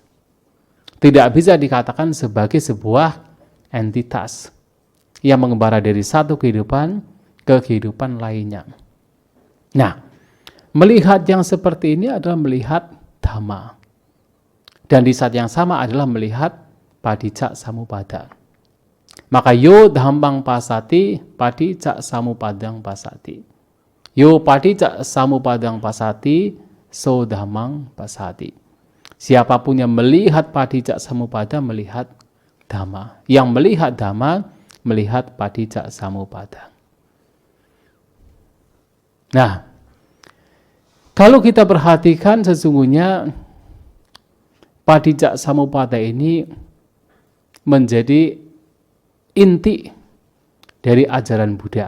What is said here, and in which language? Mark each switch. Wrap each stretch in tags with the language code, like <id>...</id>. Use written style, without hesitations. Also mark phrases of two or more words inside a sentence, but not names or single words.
<id>Tidak bisa dikatakan sebagai sebuah entitas yang mengembara dari satu kehidupan ke kehidupan lainnya. Nah, melihat yang seperti ini adalah melihat dhamma. Dan di saat yang sama adalah melihat padicak samupada.</id> <pi>Maka yo dhammang pasati, padicak samupadang pasati. Yo padicak samupadang pasati, so dhammang pasati.</pi> <id>Siapapun yang melihat padicak samupada melihat dhamma. Yang melihat dhamma melihat padicak samupada. Nah, kalau kita perhatikan sesungguhnya Padijak Samuppada ini menjadi inti dari ajaran Buddha.</id>